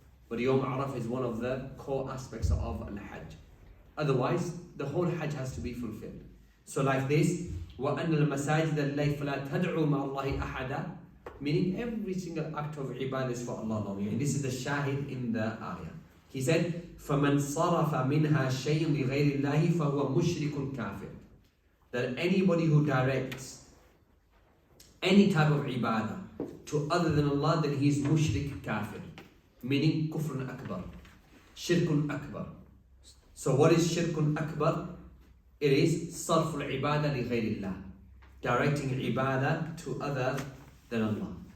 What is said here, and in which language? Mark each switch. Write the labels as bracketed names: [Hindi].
[English] But Yom Arafah is one of the core aspects of Al-Hajj. Otherwise, the whole Hajj has to be fulfilled. So like this, [Arabic] وَأَنَّ الْمَسَاجِدَ اللَّهِ فَلَا تَدْعُوا مَعَ اللَّهِ أَحَدًا, [English] meaning every single act of ibadah is for Allah alone. And this is the shahid in the ayah. [Arabic] He said, فَمَنْ صَرَفَ مِنْهَا شَيْءٌ لِغَيْرِ اللَّهِ فَهُوَ مُشْرِكٌ كَافِرٌ. [English] That anybody who directs any type of ibadah to other than Allah, then he is mushrik kafir, meaning kufrun akbar, shirkun akbar. So what is shirkun akbar? It is sarful ibadah li ghayrillah, directing ibadah to other than Allah.